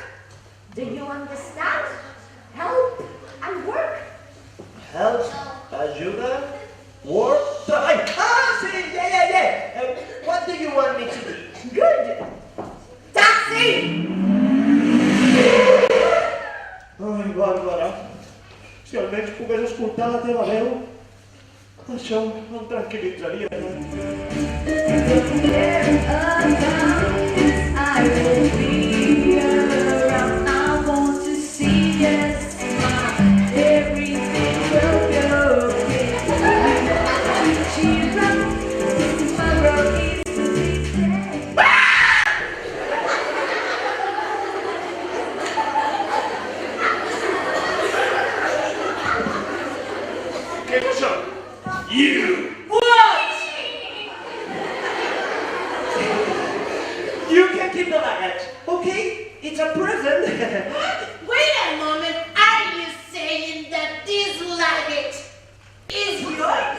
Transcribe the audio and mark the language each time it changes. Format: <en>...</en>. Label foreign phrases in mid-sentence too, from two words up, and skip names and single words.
<en>Do you understand? Help and work. Help, ayuda, work, trabajo. Ah, sí, yeah. What do you want me to do? Good. Taxi!</en> <ca>Ai, Bàrbara, si almenys pogués escoltar la teva veu, això em tranquil·litzaria.</ca> <en>I will be around. I want to see you smile. Everything will be okay. Cheer up. Tomorrow is the big day.</en> <ca>Què és això?</ca> <en>You! You can keep the luggage, okay? It's a present. Wait a moment, are you saying that this luggage is yours?</en>